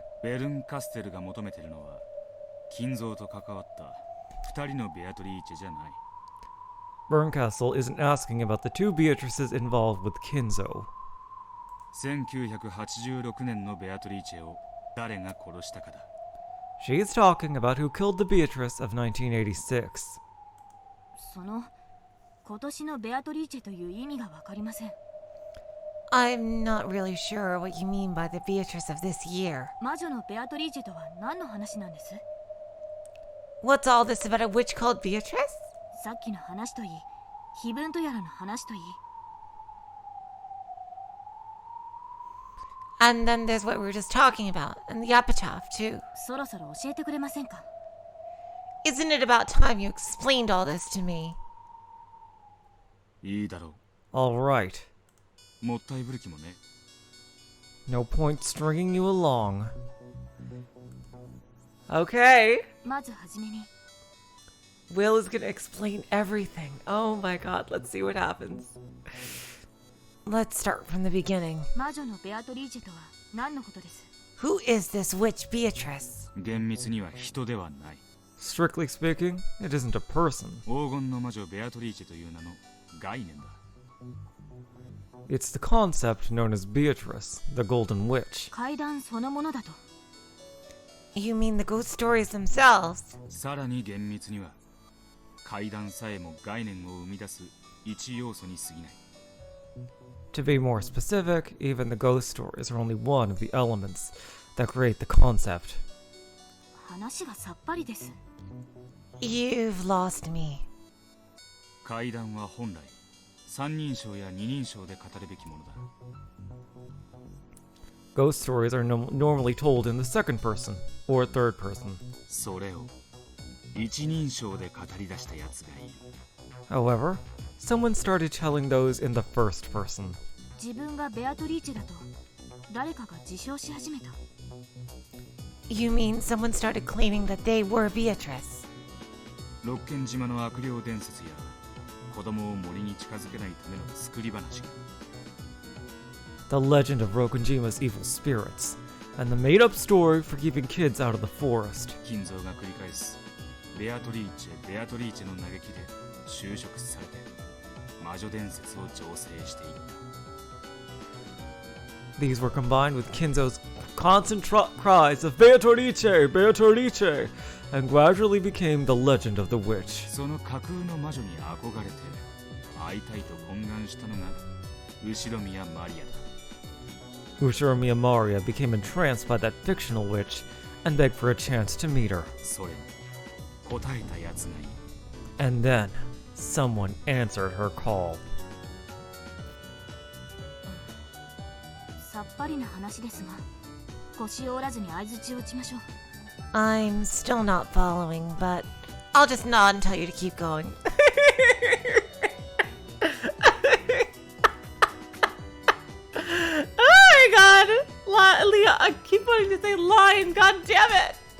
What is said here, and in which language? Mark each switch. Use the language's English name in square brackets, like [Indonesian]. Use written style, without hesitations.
[Japanese] ベルンカステルが求めてるのは金蔵と関わった2人のベアトリーチェじゃない。 [English] Berncastle isn't asking about the two Beatrices involved with Kinzo. [Japanese] 1986年のベアトリーチェを誰が殺したかだ。 [English] She's talking about who killed the Beatrice of 1986. [Japanese] その今年のベアトリーチェという意味がわかりません。 [English] I'm not really sure what you mean by the Beatrice of this year. [Japanese] 魔女のベアトリーチェとは何の話なんです？ [English] What's all this about a witch called Beatrice? [Japanese] さっきの話といい、碑文とやらの話といい。 [English] And then there's what we were just talking about, and the epitaph too. [Japanese] そろそろ教えてくれませんか？ [English] Isn't it about time you explained all this to me? [Japanese] いいだろ [English] All right. [Japanese] う。もったいぶる気もね。 [English] No point stringing you along. Okay. [Japanese] まずはじめに。 [English] Will is gonna explain everything. Oh my god, let's see what happens. Let's start from the beginning. [Japanese] 魔女のベアトリーチェとは何のことです？ [English] Who is this witch Beatrice? [Japanese] 厳密には人ではない。 [English] Strictly speaking, it isn't a person. [Japanese] 黄金の魔女ベアトリーチェという名の概念だ。 [English] It's the concept known as Beatrice, the Golden Witch. [Japanese] 怪談そのものだと。 [English] You mean the ghost stories themselves? [Japanese] さらに厳密には怪談さえも概念を生み出す一要素に過ぎない。 [English] To be more specific, even the ghost stories are only one of the elements that create the concept. [Japanese] 話がさっぱりです。 [English] You've lost me. [Japanese] 怪談は本来三人称や二人称で語るべきものだ。 [English] Ghost stories are normally told in the second person or third person. [Japanese] それを一人称で語り出したやつがいる。 [English] However, someone started telling those in the first person. [Japanese] 自分がベアトリーチェだと誰かが自称し始めた。 [English] You mean someone started claiming that they were Beatrice? [Japanese] 六軒島の悪霊伝説や子供を森に近づけないための作り話が。 [English] The legend of Rokunjima's evil spirits, and the made-up story for keeping kids out of the forest. [Japanese] 金蔵が繰り返すベアトリーチェの嘆きで修飾されて魔女伝説を醸成していった。 [English] These were combined with Kinzo's constant cries of Beatrice, Beatrice, and gradually became the legend of the witch. [Japanese] その架空の魔女に憧れて会いたいと懇願したのが後宮マリアだ。 [English] Ushiromiya Maria became entranced by that fictional witch and begged for a chance to meet her. [Japanese] それに答えたやつがいる。 [English] And then, someone answered her call. [Japanese] さっぱりな話ですが、腰を折らずに相槌を打ちましょう。 [English] I'm still not following, but I'll just nod and tell you to keep going. Oh my god! Leah, I keep wanting to say lion, god damn it!